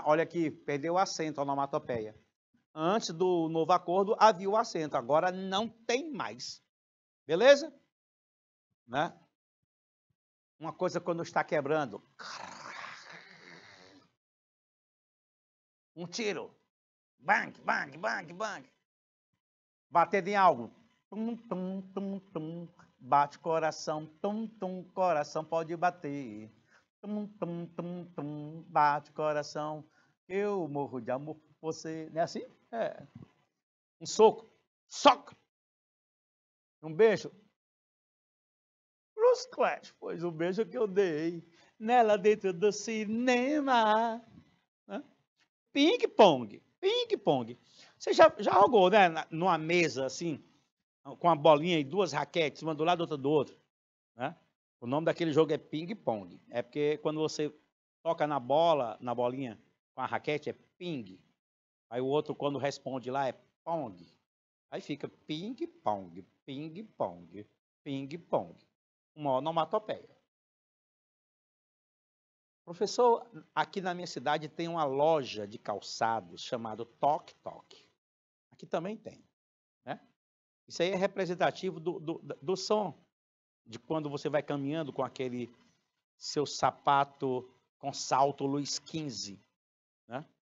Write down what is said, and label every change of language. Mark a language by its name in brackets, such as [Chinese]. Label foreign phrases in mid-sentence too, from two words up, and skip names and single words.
[Portuguese] Olha aqui, perdeu o acento, onomatopeia. Antes do novo acordo havia o acento, agora não tem mais. Beleza? Né? Uma coisa quando está quebrando. Um tiro. Bang, bang, bang, bang. Bater em algo. Tum, tum, tum, tum. Bate coração. Tum, tum, coração pode bater. Tum, tum, tum, tum. Bate coração. Eu morro de amor por você. Não é assim? É. Um soco. Soco. Um beijo. Bruce Clash. Pois o beijo que eu dei nela dentro do cinema. Né? Ping-pong. Ping-pong. Você já jogou, né? Numa mesa assim, com uma bolinha e duas raquetes, uma do lado, outra do outro. Né? O nome daquele jogo é ping-pong. É porque quando você toca na bolinha com a raquete, é ping. Aí o outro, quando responde lá, é pong. Aí fica ping-pong, ping-pong, ping-pong. Uma onomatopeia. Professor, aqui na minha cidade tem uma loja de calçados chamada Tok Tok. Aqui também tem. Né? Isso aí é representativo do som, de quando você vai caminhando com aquele seu sapato com salto Luiz XV, né?